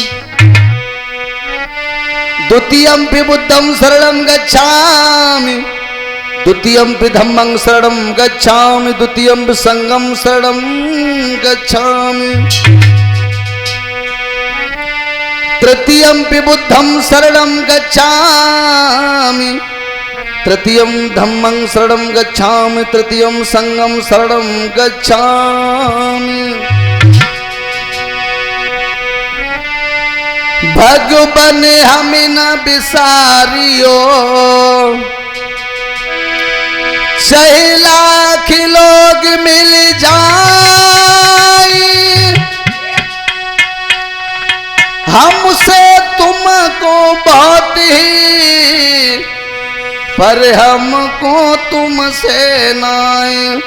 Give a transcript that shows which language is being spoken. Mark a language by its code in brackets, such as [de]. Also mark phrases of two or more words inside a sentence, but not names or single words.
[pi] द्वितीयंपि बुद्धं शरणं गच्छामि द्वितीयंपि धम्मं शरणं गच्छामि द्वितीयंपि संघं शरणं गच्छामि। तृतीयंपि बुद्धं शरणं गच्छामि तृतीयं धम्मं शरणं गच्छामि तृतीयं संघं शरणं गच्छामि। [hi] भगवन हमें न बिसारियो चाहे लाख लोग मिल जाए हमसे तुमको बहुत ही पर हमको तुमसे नाए।